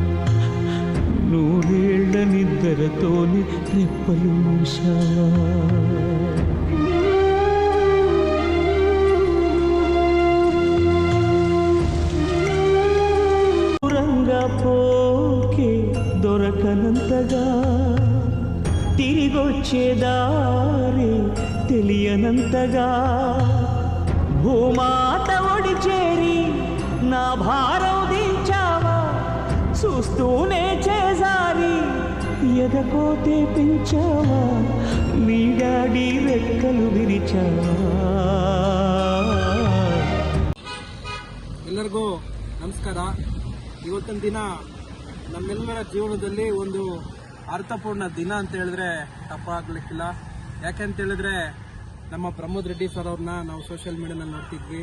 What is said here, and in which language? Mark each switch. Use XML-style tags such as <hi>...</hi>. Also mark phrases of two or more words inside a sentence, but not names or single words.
<te>నూరేళ్ల నిద్రతోని రెప్పలు మూసావా దూరంగా పోకే దొరకనంతగా తిరిగొచ్చే దారి తెలియనంతగా భూమాత ఒడి చేరి నా భారం దించావా చూస్తూనే చేజారి ఎదకోతే పెంచావా నీ డాడీ రెక్కలు విరిచావా.</te> <kn>ಎಲ್ಲರಿಗೂ ನಮಸ್ಕಾರ. ಇವತ್ತಿನ ದಿನ ನಮ್ಮೆಲ್ಲರ ಜೀವನದಲ್ಲಿ ಒಂದು ಅರ್ಥಪೂರ್ಣ ದಿನ ಅಂತ ಹೇಳಿದ್ರೆ ತಪ್ಪಾಗಲಿಕ್ಕಿಲ್ಲ. ಯಾಕೆಂತ ಹೇಳಿದ್ರೆ ನಮ್ಮ ಪ್ರಮೋದ್ ರೆಡ್ಡಿ ಸರ್ ಅವ್ರನ್ನ ನಾವು</kn> <en>social mediaನಲ್ಲಿ</en> <kn>ನೋಡ್ತಿದ್ವಿ.</kn>